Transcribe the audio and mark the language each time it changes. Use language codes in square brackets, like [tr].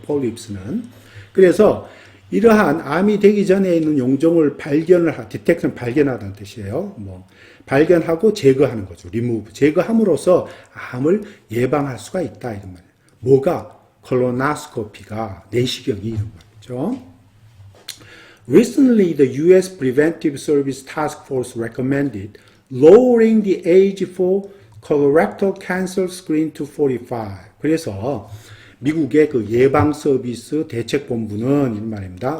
[ko] polyps는 그래서 이러한 암이 되기 전에 있는 용종을 디텍션 발견하다는 뜻이에요. 발견하고 제거하는 거죠. remove. 제거함으로써 암을 예방할 수가 있다. 이런 말이에요. 뭐가? 콜로나스코피가, 내시경이 이런 말이죠. [en] Recently, the U.S. Preventive Service Task Force recommended lowering the age for colorectal cancer screen to 45. [ko] 그래서 미국의 그 예방 서비스 대책본부는 이런 말입니다.